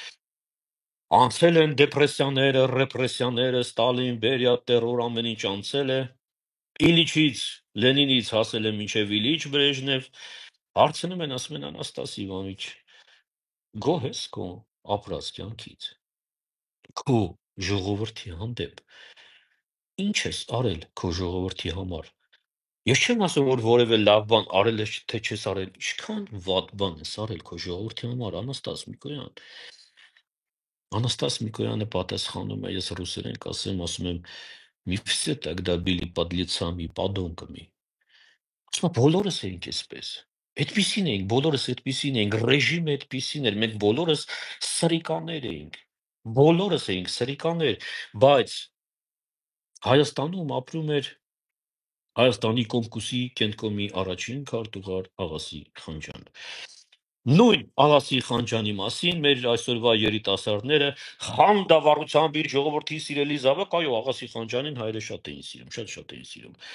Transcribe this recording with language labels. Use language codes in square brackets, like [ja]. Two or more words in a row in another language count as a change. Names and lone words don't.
[hy] Անցել են դեպրեսիաները, ռեպրեսիաները, Ստալին, Բերիա, տերոր ամեն ինչ անցել է։ Իլիչից, Լենինից հասել է մինչև Իլիչ Բրեժնև, հարցնում են, ասում են Անաստաս Իվանիչ, գոհ ես քո ապրած կյանքից, քո ժողովրդի հանդեպ, ինչ ես արել քո ժողովրդի համար։ Ես չեմ ասում, որ որևէ լավ բան արել ես, թե չես արել, ինչքան վատ բան ես արել քո ժողովրդի համար, Անաստաս Միկոյան։ Անաստաս Միկոյանը պատասխանում է, ես ռուսերեն կասեմ, ասում եմ, [ru] мы все тогда были подлецами подонками։ [hy] Ասում եմ, բոլորս էինք այսպես։ Այդպիսին էինք, բոլորս այդպիսին էինք, ռեժիմը այդպիսին էր, մենք բոլորս սրիկաներ էինք։ Բոլորս էինք սրիկաներ, բայց Հայաստանում ապրում էր Հայաստանի Կոմկուսի կենտկոմի առաջին քարտուղար Աղասի Խանջան։ Նույն Աղասի Խանջանի մասին մեր այսօրվա երիտասարդները խանդավառությամբ իր ժողովրդի սիրելի զավակ, այո, Աղասի Խանջանին հայերը շատ էին սիրում, շատ էին սիրում։